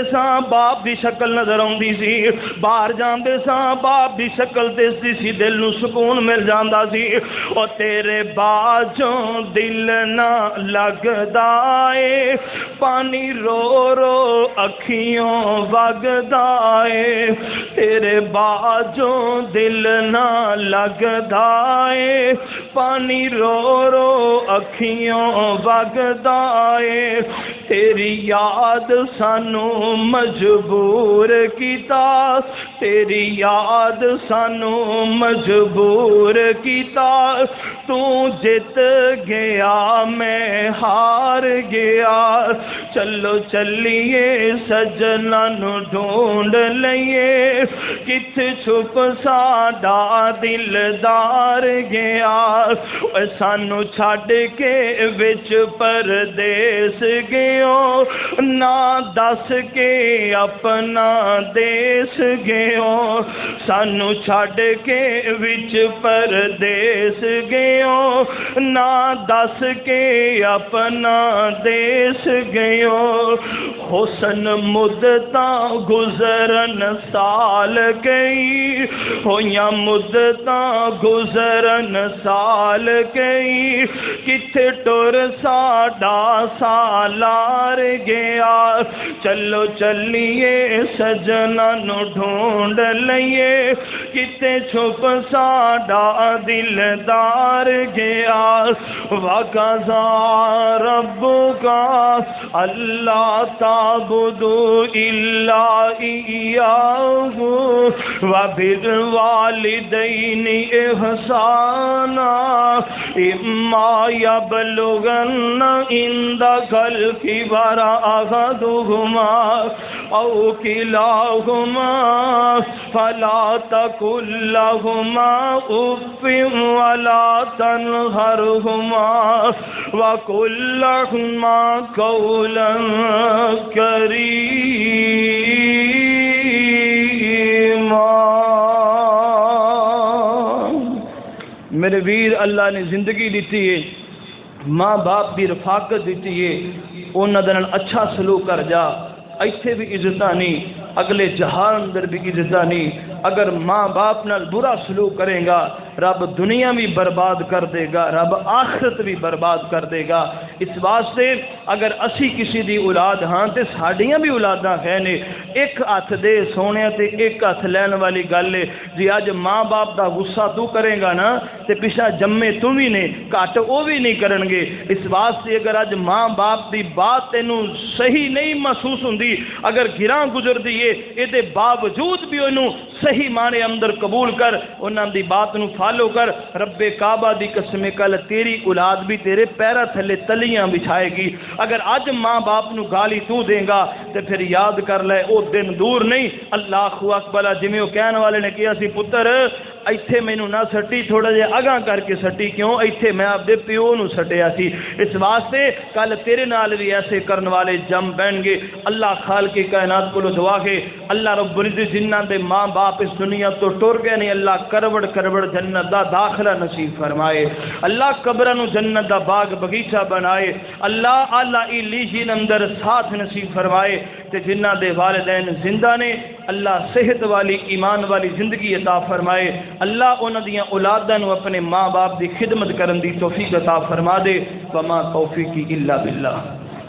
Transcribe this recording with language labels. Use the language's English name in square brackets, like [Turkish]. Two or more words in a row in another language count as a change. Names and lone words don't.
[Punjabi] ساں باپ دی شکل نظر آندی سی باہر جاندے ساں باپ دی شکل دسدی سی دل نو سکون مل جاندا سی او تیرے باجوں دل نہ لگدا اے پانی رو رو اکھیوں وگدا اے تیرے باجوں دل نہ لگدا اے پانی رو رو اکھیوں وگدا اے تیری یاد سانو مجبور کیتا، تیری یاد سانو مجبور کیتا، تو جت گیا میں ہار گیا، چلو چلیے سجنا نو ڈھونڈ لئیے، کت چھپ ساڈا دلدار گیا، سانو چھڈ کے وچ پردیس گیو، نہ دس کے اپنا دیس گیو، سانو چھڈ کے وچ پردیس گیو، نہ دس کے اپنا دیس گیو، حسن مدتاں گزرن سال گئی، ہویاں مدتاں گزرن سال گئی، کتھے ٹر ساڈا سالار گیا، چلو چلیے سجنا نو ڈھونڈ لئیے، کتے چھپ ساڈا دلدار گیا، [Arabic] وَقَضَى رَبُّكَ أَلَّا تَعْبُدُوا إِلَّا إِيَّاهُ وَبِالْوَالِدَيْنِ إِحْسَانًا إِمَّا يَبْلُغَنَّ عِندَكَ الْكِبَرَ أَحَدُهُمَا أَوْ كِلَاهُمَا فَلَا تَقُل لَّهُمَا أُفٍّ وَلَا تَنْهَرْهُمَا وَقُل لَّهُمَا قَوْلًا كَرِيمًا۔ [Punjabi] میرے ویر، اللہ نے زندگی دیتی ہے، ماں باپ دی رفاقت دیتی ہے، انہاں دے نال اچھا سلوک کر جا، ایتھے بھی عزت نہیں، اگلے جہان اندر بھی عزت نہیں۔ اگر ماں باپ نال برا سلوک کرے گا، رب دنیا بھی برباد کر دے گا، رب آخرت بھی برباد کر دے گا۔ اس واسطے اگر اسی کسی دی اولاد ہاں تے ساڈیاں بھی اولاداں ہیں نے، ایک ہاتھ دے سونے تے ایک ہاتھ لین والی گل ہے جی۔ اج ماں باپ دا غصہ تو کرے گا نا تے پیچھے جمے تو بھی نے، گھٹ وہ بھی نہیں کرن گے۔ اس واسطے اگر اج ماں باپ دی بات تینوں صحیح نہیں محسوس ہوندی، اگر گراں گزر دی ہے، اے دے باوجود بھی انہوں صحیح معنی اندر قبول کر، انہاں دی بات نو فالو کر۔ رب کعبہ دی قسم کل تیری اولاد بھی تیرے پیرا تھلے تلیاں بچھائے گی۔ اگر اج ماں باپ نو گالی تو دیں گا تے پھر یاد کر لے او دن دور نہیں۔ [Arabic] اللہ اکبر، [Punjabi] جویں او کہن والے نے کہا سی، پتر ایتھے مینوں نہ سٹی، تھوڑا جہا اگاں کر کے سٹی، کیوں ایتھے میں اپنے پیو نو سٹیا سی۔ اس واسطے کل تیرے نال بھی ایسے کرن والے جم بہن گے۔ اللہ خالق کائنات کو دعا ہے، اللہ رب العزت جنہاں دے ماں باپ اس دنیا تو ٹر گئے نہیں، اللہ کروڑ کروڑ جنت دا داخلہ نصیب فرمائے، اللہ قبراں نو جنت دا باغ بغیچہ بنائے، اللہ اعلی علیین اندر ساتھ نصیب فرمائے، تے جنہاں دے والدین زندہ نے اللہ صحت والی ایمان والی زندگی عطا فرمائے، اللہ انہاں دیاں اولاداں نو اپنے ماں باپ دی خدمت کرن دی توفیق عطا فرما دے۔ [Arabic] وما توفیقی الا باللہ۔